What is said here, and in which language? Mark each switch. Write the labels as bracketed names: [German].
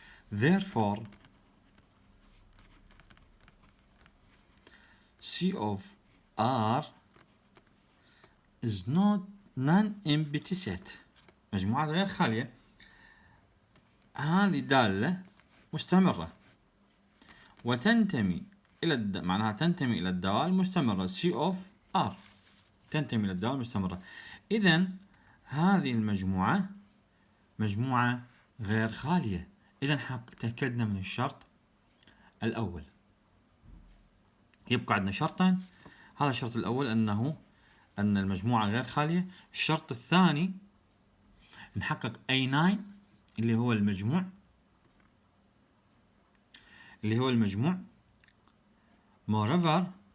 [English] Therefore, C of R is not non-empty set. [Arabic] مجموعة غير خالية. هذه دالة مستمرة وتنتمي إلى معناها تنتمي إلى الدوال المستمرة C of R تنتمي إلى الدوال المستمرة. إذن هذه المجموعة مجموعة غير خالية. إذا تأكدنا من الشرط الأول. يبقى عندنا شرطين. هذا الشرط الأول أن المجموعة غير خالية. الشرط الثاني نحقق A9 اللي هو المجموع moreover